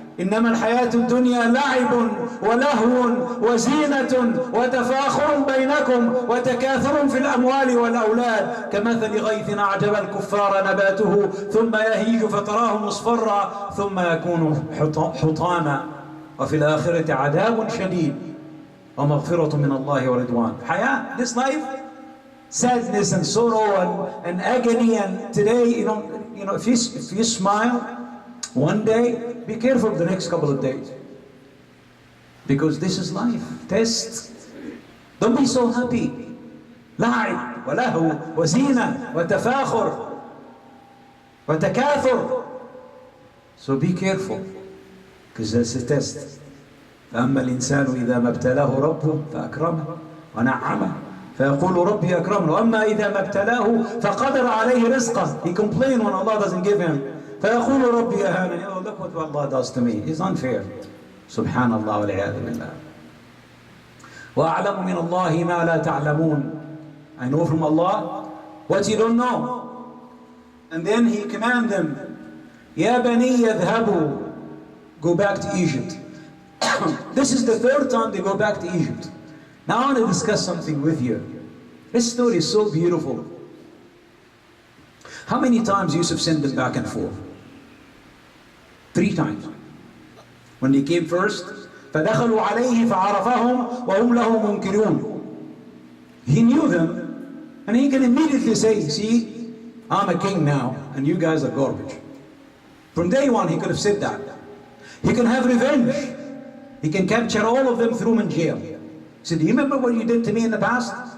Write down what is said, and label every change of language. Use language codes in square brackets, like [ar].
[ar] إنما الحياة الدنيا لعب ولهو وزينة وتفاخر بينكم وتكاثر في الأموال والأولاد كمثل غيث أعجب الكفار نباته ثم يهيج فتراه مصفرا ثم يكون حطاما وفي الآخرة عذاب شديد ومغفرة من الله ورضوان. [en] حياة, this life, sadness and sorrow and agony, and today, you know, if you smile one day, be careful the next couple of days. Because this is life. Test. Don't be so happy. [ar] لعب ولهو وزينة وتفاخر وتكاثر. [en] So be careful. Because that's a test. [ar] فأما الإنسان إذا ما ابتلاه ربه فأكرمه ونعمه فيقول ربي أكرمه وأما إذا ما ابتلاه فقدر عليه رزقه. [en] He complains when Allah doesn't give him. [ar] فيقول ربي أهانني. [en] Oh, look what Allah does to me. It's unfair. [ar] Subhanallah والعياذ بالله. وأعلم من الله ما لا تعلمون. [en] I know from Allah what you don't know. And then He commanded them, [ar] يا بني يذهبوا, [en] go back to Egypt. This is the 3rd time they go back to Egypt. Now I want to discuss something with you. This story is so beautiful. How many times Yousuf sent them back and forth? 3 times. When they came first, [ar] فَدَخَلُوا عَلَيْهِ فَعَرَفَهُمْ وَهُمْ لَهُ مُنْكِرُونَ. [en] He knew them, and he can immediately say, see, I'm a king now, and you guys are garbage. From day one, he could have said that. He can have revenge. He can capture all of them, throw them in jail. He said, do you remember what you did to me in the past?